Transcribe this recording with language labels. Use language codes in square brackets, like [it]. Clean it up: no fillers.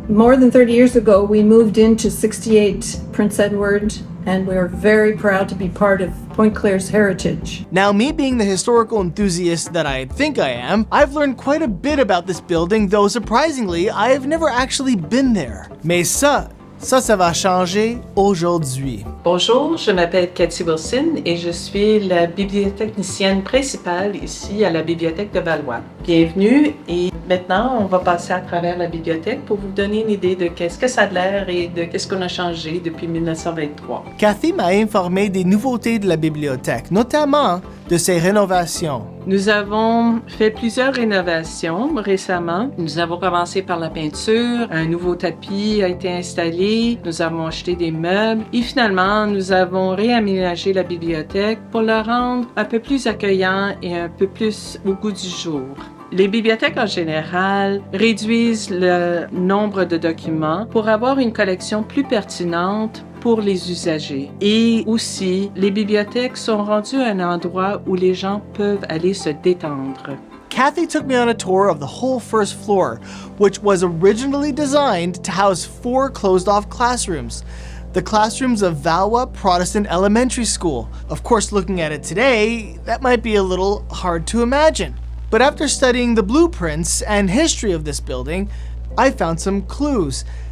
[en] More than 30 years ago, we moved into 68 Prince Edward, and we are very proud to be part of Pointe-Claire's heritage. Now, me being the historical enthusiast that I think I am, I've learned quite a bit about this building, though surprisingly, I have never actually been there. [fr] Mais ça va changer aujourd'hui. Bonjour, je m'appelle Cathy Wilson et je suis la bibliothécaire principale ici à la Bibliothèque de Valois. Bienvenue et maintenant on va passer à travers la bibliothèque pour vous donner une idée de qu'est-ce que ça a l'air et de qu'est-ce qu'on a changé depuis 1923. Cathy m'a informé des nouveautés de la bibliothèque, notamment de ses rénovations. Nous avons fait plusieurs rénovations récemment. Nous avons commencé par la peinture, un nouveau tapis a été installé, nous avons acheté des meubles et finalement nous avons réaménagé la bibliothèque pour la rendre un peu plus accueillante et un peu plus au goût du jour. Les bibliothèques en général réduisent le nombre de documents pour avoir une collection plus pertinente pour les usagers. Et aussi, les bibliothèques sont rendues un endroit où les gens peuvent aller se détendre. [en] Cathy took me on a tour of the whole first floor, which was originally designed to house 4 closed-off classrooms. The classrooms of Valois Protestant Elementary School. Of course, looking at it today, that might be a little hard to imagine. But after studying the blueprints and history of this building, I found some clues.